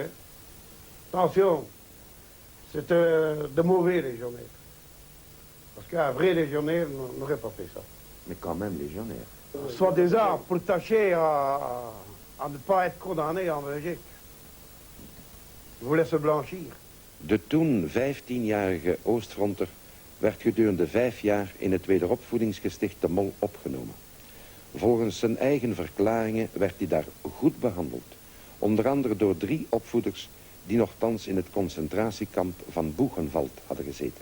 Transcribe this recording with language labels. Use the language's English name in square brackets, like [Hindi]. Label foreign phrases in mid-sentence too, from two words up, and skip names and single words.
[French] Attention, c'était de mauvais légionnaires. Parce qu'un vrai légionnaire n'aurait pas fait ça. Mais quand même légionnaire. Soi-disant, pour tâcher à ne pas être condamné en Belgique. Ils voulaient se blanchir. [Dutch] De toen 15-jarige Oostfronter werd gedurende 5 jaar in het wederopvoedingsgesticht de Mol opgenomen. Volgens zijn eigen verklaringen werd hij daar goed behandeld. Onder andere door 3 opvoeders die nochtans in het concentratiekamp van Buchenwald hadden gezeten.